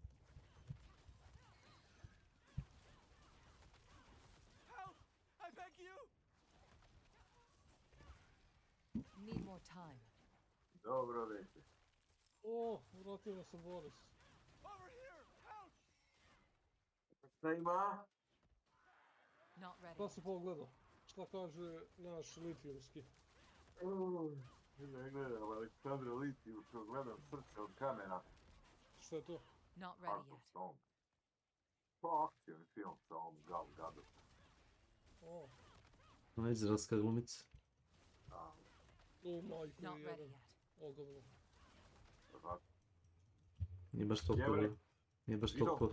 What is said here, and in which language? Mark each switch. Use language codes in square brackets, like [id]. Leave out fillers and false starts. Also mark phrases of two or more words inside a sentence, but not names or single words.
[en] Help! I beg you! Need more time. [hr] Dobro večer. O, vratio se Boris. [en] Over here! Help! [hr] Šta ima? [en] Not ready [hr] Šta si [en] yet. [hr] pogledao? Šta kaže naš litijumski? Ne gledam Aleksandra Litijevskog, gledam Srce od kamena. Šta je to? [en] Not ready Heart of yet. Stone. [hr] Pa akcijni film sa ovom Gal Gadot. O, Ona je izraelska glumica. Da, o majko [en] Not [hr] je [en] ready [hr] jedan. [en] yet. [hr] Ogavno. tako. Nije baš toliko, Jevrej. nije baš Židovka.